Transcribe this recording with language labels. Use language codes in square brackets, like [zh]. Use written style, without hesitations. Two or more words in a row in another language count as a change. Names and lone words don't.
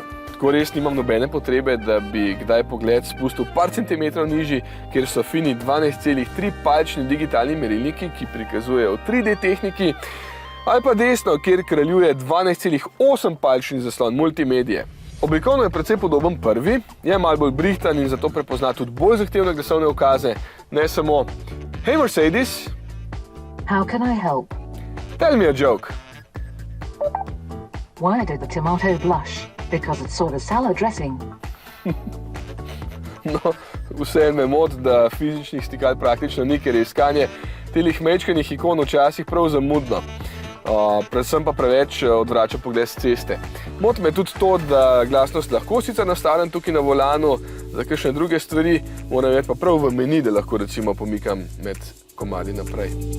[sl] Tako res nimam nobene potrebe, da bi kdaj pogled spustil par centimetrov nižji, kjer so fini 12,3 palčni digitalni merilniki, ki prikazujejo v 3D tehniki, ali pa desno, kjer kraljuje 12,8 palčni zaslon multimedije. Oblikovno je precej podoben prvi, je malo bolj brihtan in zato prepozna tudi bolj zahtevne glasovne ukaze, ne samo [en] "Hey Mercedes, how can I help? Tell me a joke." Why did the tomato blush? Because it's sort of salad dressing. [sl] No, vseeno me moti, da fizičnih stikal praktično ni, ker je iskanje telih mečkanih ikon včasih prav zamudno. Predvsem pa preveč odvrača pogled s ceste. Moti me tudi to, da glasnost lahko sicer nastavljam tukaj na volanu, za kakšne druge stvari moram imeti pa prav v meni, da lahko recimo pomikam med komadi naprej.